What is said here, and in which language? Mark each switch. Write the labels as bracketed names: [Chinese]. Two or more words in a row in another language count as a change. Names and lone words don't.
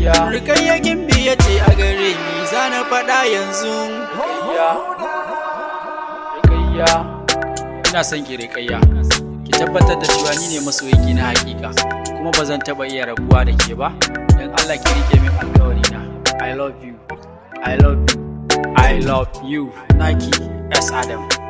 [Hausa] Rukayya Gimbiya ce a gare ni, za na faɗa yanzu. Ina son ki Rukayya, ki tabbatar da cewa ni ne masoyinki na hakika, kuma ba zan taɓa iya rabuwa da ke ba. Don Allah ki rike min alƙawari na. [English] I love you, I love you, I love you. [Hausa] Naki S Adam.